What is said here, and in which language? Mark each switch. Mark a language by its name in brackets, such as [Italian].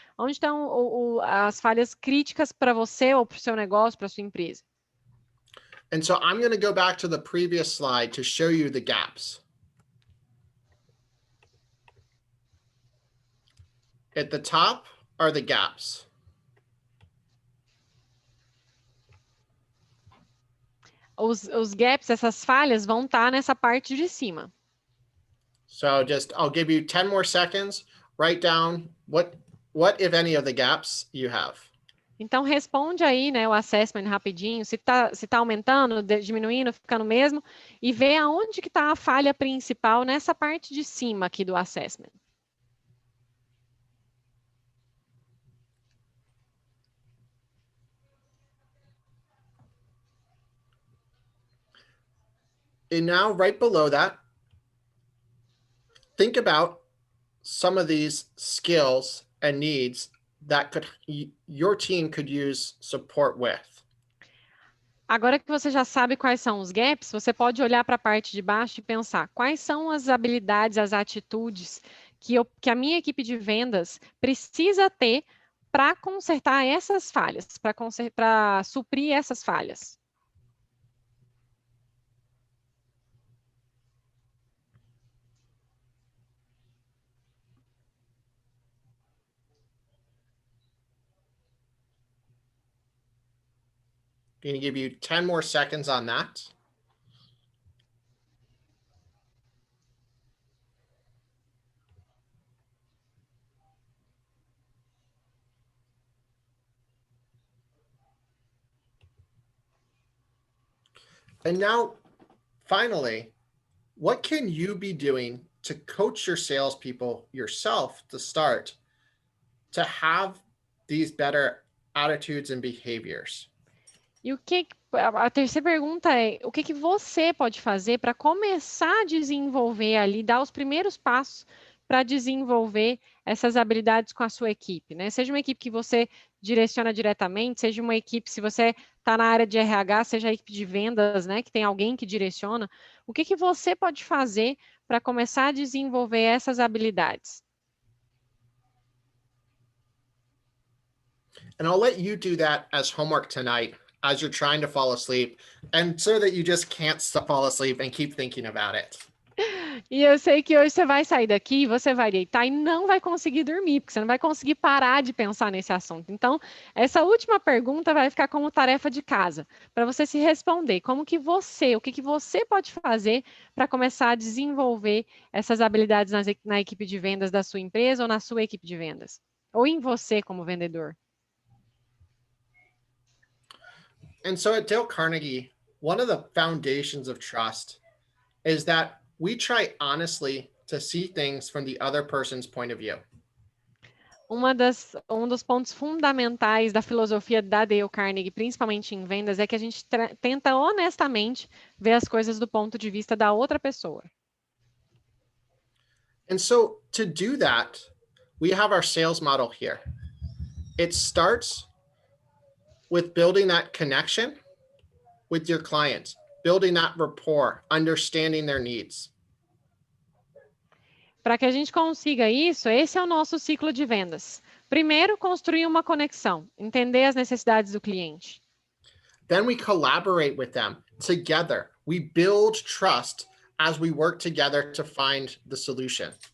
[Portuguese] Onde estão as falhas críticas para você ou para o seu negócio, para a sua empresa? [English] And so I'm going to go back to the previous slide to show you the gaps. At the top are the gaps. [Portuguese] Os gaps, essas falhas, vão estar nessa parte de cima. [English] So I'll give you 10 more seconds. Write down what if any of the gaps you have. [Portuguese] Então, responde aí, né, o assessment rapidinho, se tá aumentando, diminuindo, ficando mesmo, e vê aonde que está a falha principal nessa parte de cima aqui do assessment. [English] And now, right below that, think about some of these skills and needs that your team could use support with. [Portuguese] Agora que você já sabe quais são os gaps, você pode olhar para a parte de baixo e pensar quais são as habilidades, as atitudes que a minha equipe de vendas precisa ter para consertar essas falhas, para suprir essas falhas. [English] I'm going to give you 10 more seconds on that. And now, finally, what can you be doing to coach your salespeople yourself to start to have these better attitudes and behaviors? [Portuguese] E a terceira pergunta é, o que você pode fazer para começar a desenvolver ali, dar os primeiros passos para desenvolver essas habilidades com a sua equipe, né? Seja uma equipe que você direciona diretamente, seja uma equipe, se você está na área de RH, seja a equipe de vendas, né? Que tem alguém que direciona. O que você pode fazer para começar a desenvolver essas habilidades? [English] And I'll let you do that as homework tonight as you're trying to fall asleep, and so that you just can't fall asleep and keep thinking about it. [Portuguese] E eu sei que hoje você vai sair daqui, você vai deitar e não vai conseguir dormir, porque você não vai conseguir parar de pensar nesse assunto. Então, essa última pergunta vai ficar como tarefa de casa, para você se responder. O que você pode fazer para começar a desenvolver essas habilidades na equipe de vendas da sua empresa ou na sua equipe de vendas? Ou em você como vendedor? [English] And so at Dale Carnegie, one of the foundations of trust is that we try honestly to see things from the other person's point of view. [Portuguese] Um dos pontos fundamentais da filosofia da Dale Carnegie, principalmente em vendas, é que a gente tenta honestamente ver as coisas do ponto de vista da outra pessoa. [English] And so to do that, we have our sales model here. It starts with building that connection with your clients, building that rapport, understanding their needs. [Portuguese] Para que a gente consiga isso, esse é o nosso ciclo de vendas. Primeiro, construir uma conexão, entender as necessidades do cliente. [English] Then we collaborate with them together. We build trust as we work together to find the solution.